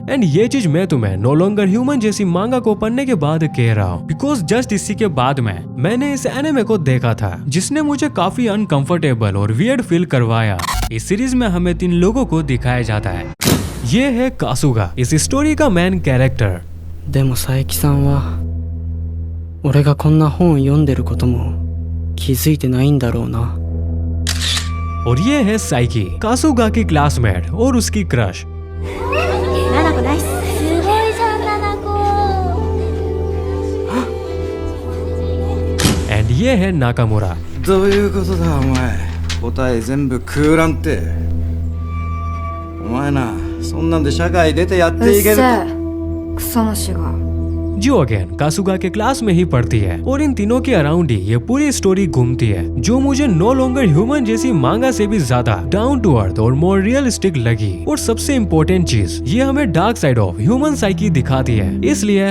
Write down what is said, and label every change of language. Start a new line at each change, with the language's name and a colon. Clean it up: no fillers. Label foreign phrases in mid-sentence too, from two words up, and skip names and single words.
Hindi: एंड ये चीज मैं तुम्हें नो लॉन्गर ह्यूमन जैसी मांगा को पढ़ने के बाद कह रहा हूँ,
English: because just
Hindi: इसी के बाद में मैंने इस एनिमे को देखा था, जिसने मुझे काफी अनकंफर्टेबल और
English: weird feel
Hindi: करवाया। इस सीरीज में हमें 3 लोगों को दिखाया जाता है। ये है कासुगा, इस स्टोरी का
English: main character.
Japanese: でも佐伯さんは俺がこんな本読んでることも気づいてないんだろうな。
Hindi: और ये है साइकी, कासुगा की क्लासमेट और उसकी क्रश।
Japanese: ナナコナイス。すごいじゃんナナコ。
Hindi: एंड ये है नाकामुरा।
Japanese: どういうことだお前、答え全部空欄ってお前な、そんなんで社会出てやっていける。うっせえクソ虫が。
Hindi: जो अगेन कासुगा के क्लास में ही पढ़ती है और इन तीनों के अराउंड ही ये पूरी स्टोरी घूमती है, जो मुझे नो लॉन्गर ह्यूमन जैसी मांगा से भी ज्यादा
English: down to earth
Hindi: और
English: more realistic
Hindi: लगी। और सबसे इम्पोर्टेंट चीज, ये हमें
English: dark side of human psyche
Hindi: दिखाती है। इसलिए